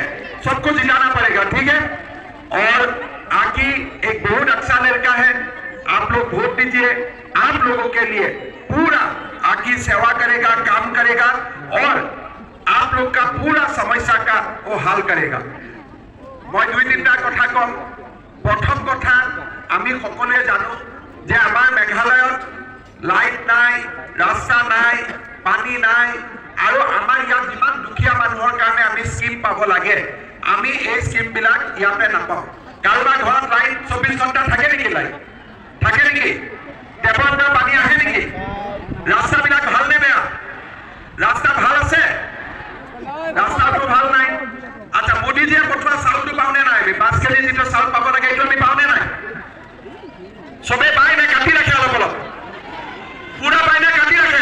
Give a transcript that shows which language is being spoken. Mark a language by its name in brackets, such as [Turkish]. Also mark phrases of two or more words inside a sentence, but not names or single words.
[Hindi] सबको जिताना पड़ेगा, ठीक है? और आकी एक बहुत अच्छा लड़का है, आप लोग वोट दीजिए। आप लोगों के लिए पूरा आकी सेवा करेगा, काम करेगा और आप लोग का पूरा समस्या का वो हल करेगा। [Assamese] মই দুই তিনিটা কথা কম। প্ৰথম কথা, আমি সকলোৱে জানো যে আমাৰ মেঘালয়ত লাইট নাই, ৰাস্তা নাই, পানী নাই আৰু আমাৰ ইয়াত যিমান দুখীয়া মানুহৰ কাৰণে আমি স্কীম পাব লাগে, আমি এই স্কীম বিলাক ইয়াতে নাপাওঁ। কাৰোবাৰ ঘৰত লাইট 24 ঘণ্টা থাকে নেকি? লাইট থাকে নেকি? টেপৰ পৰা পানী আহে নেকি? ৰাস্তা বিলাক ভাল নে বেয়া? ৰাস্তা ভাল আছে? ৰাস্তাটো ভাল নাই। আচ্ছা, মোদীজীয়ে পঠোৱা চাউলটো পাওনে নাই? আমি 5 কেজি যিটো চাউল পাব লাগে এইটো আমি পাওনে নাই? সবে পায় নে কাটি ৰাখে? অলপ অলপ পুৰা পায় নে কাটি ৰাখে?